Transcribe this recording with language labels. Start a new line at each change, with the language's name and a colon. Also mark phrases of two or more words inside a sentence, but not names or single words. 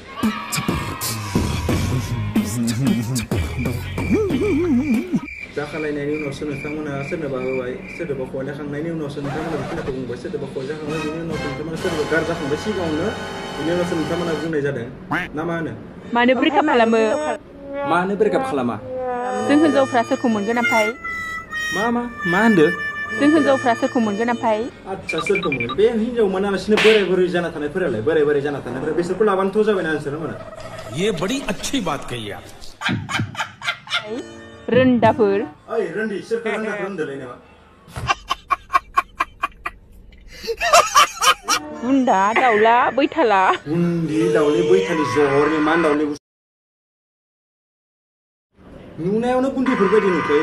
Bodo: जाखालायनायनि उनावसो नोंथांमोना सोरनोबा होबाय, सोरनोबा खयजाखांनायनि उनावसो नोंथांमोना बेखिनिखौ बुंबाय, सोरनोबा खयजाखांबाय बेनि उनावसो नोंथांमोना सोरबा गारजाखांबाय सिगाङावनो, बेनि उनावसो नोंथांमोना बुंनाय जादों ना मा होनो? मानो ब्रेकआप खालामो? मानो ब्रेकआप खालामा? जों हिनजावफ्रा सोरखौ मोनगोन ओमफ्राय? मा होनदो? जों हिनजावफ्रा सोरखौ मोनगोन ओमफ्राय? आच्छा, सोरखौ मोनगोन? बे हिनजाव मोनालासिनो बोराय जाना थानायफोरालाय, बोराय जाना थानायफोरा बिसोरखौ लाबानोथ' जाबायना नोंसोर मोना।
Hindi: ये बड़ी अच्छी बात कही आप।
Bodo: रोन्दाफोर। ओइ रोन्दी सोरखौ रोन्दाफोर होनदोंलै नोङो? बुन्दा दाउला बैथाला। बुन्दि दाउले बैथालि जहरनि मान दाउले नुनायावनो बुन्दिफोर बायदि नुखायो।